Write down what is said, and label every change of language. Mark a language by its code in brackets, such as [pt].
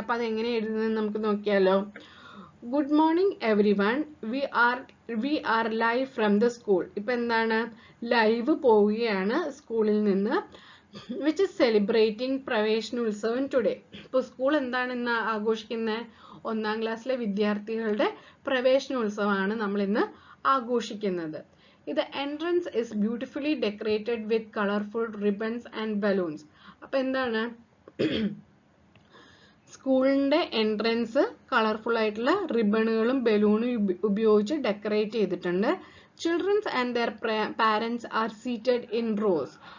[ml] അപ്പോൾ അതെങ്ങനെ എഴുതുന്നത് നമുക്ക് നോക്കിയാലോ. [en] Good morning everyone, we are live from the school. [ml] ഇപ്പം എന്താണ്, ലൈവ് പോവുകയാണ് സ്കൂളിൽ നിന്ന്. [en] Which is celebrating പ്രവേശനോത്സവം today. [ml] ഇപ്പോൾ സ്കൂൾ എന്താണ് ഇന്ന് ആഘോഷിക്കുന്നത്? 1ാം ക്ലാസ്സിലെ വിദ്യാർത്ഥികളുടെ പ്രവേശനോത്സവമാണ് നമ്മൾ ഇന്ന് ആഘോഷിക്കുന്നത്. [en] The entrance is beautifully decorated with colorful ribbons and balloons. [ml] അപ്പോൾ എന്താണ്, സ്കൂളിന്റെ എൻട്രൻസ് കളർഫുൾ ആയിട്ടുള്ള റിബണുകളും ബലൂണും ഉപയോഗിച്ച് ഡെക്കറേറ്റ് ചെയ്തിട്ടുണ്ട്. [en] Childrens and their parents are seated in rows.